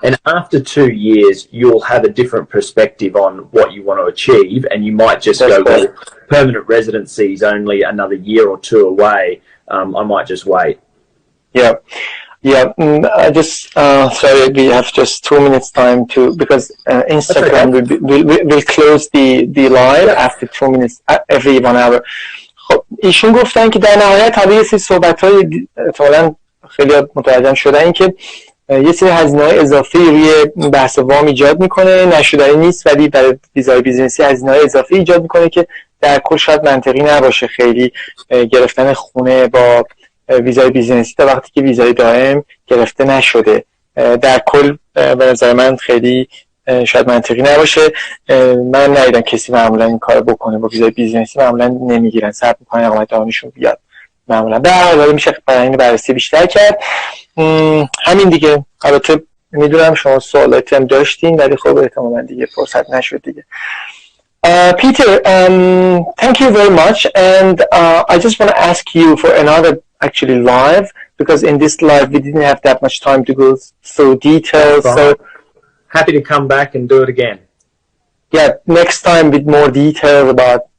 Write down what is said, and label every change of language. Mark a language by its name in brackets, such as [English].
[English] And after 2 years, you'll have a different perspective on what you want to achieve, and you might just well, permanent residency is only another year or two away. I might just wait. Yeah. Yeah, I just sorry, we have just 2 minutes time because Instagram will close the live after 2 minutes every 1 hour. [Persian] خب ایشون گفتن که در نهایت حالا یه سری صحبت‌های احتمالاً خیلی متوجه شدن این که یه سری هزینه‌های اضافی روی بحث وام ایجاد میکنه، نشدنی نیست، ولی برای ویزای بیزینسی هزینه‌های اضافی ایجاد میکنه که در کل شاید منطقی نباشه خیلی گرفتن خونه با ویزای بیزینسی تا وقتی که ویزای دائم گرفته نشده. در کل به نظر من خیلی شاید منطقی نباشه. من ندیدم کسی معمولا این کار بکنه. با ویزای بیزینسی معمولا نمیگیرن، صبر میکنن اقامت دائمیشون بیاد معمولا. به هر حال میشه برای این بررسی بیشتر کرد. همین دیگه. البته میدونم شما سوالاتی هم داشتین ولی خب احتمالاً دیگه فرصت نشد دیگه. [English] Peter, thank you very much, and I just want to ask you for another actually live, because in this live we didn't have that much time to go through details. So happy to come back and do it again. Yeah, next time with more details about